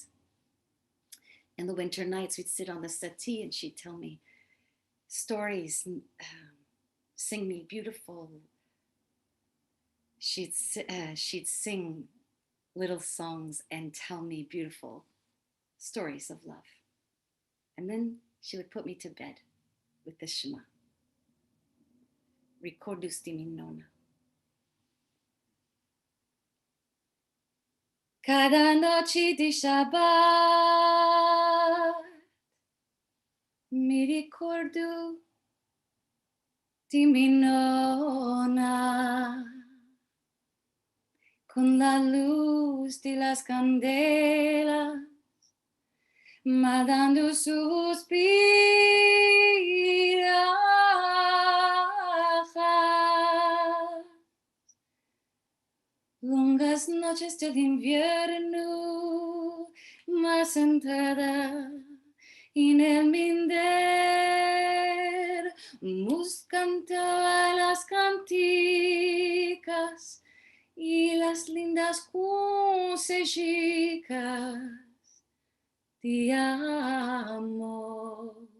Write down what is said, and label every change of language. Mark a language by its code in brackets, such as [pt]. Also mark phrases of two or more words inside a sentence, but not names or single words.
[en] In the winter nights, we'd sit on the settee and she'd tell me stories, sing me beautiful. She'd sing little songs and tell me beautiful stories of love. And then she would put me to bed with the Shema. [lad] Recordus di min nonna. Cada noche di Shabbat mi ricordo di mi nonna con la luz de las candelas mandando suspirar. Longas noches del invierno, más sentada en el minder, buscando a las cantikas y las lindas consejicas de amor.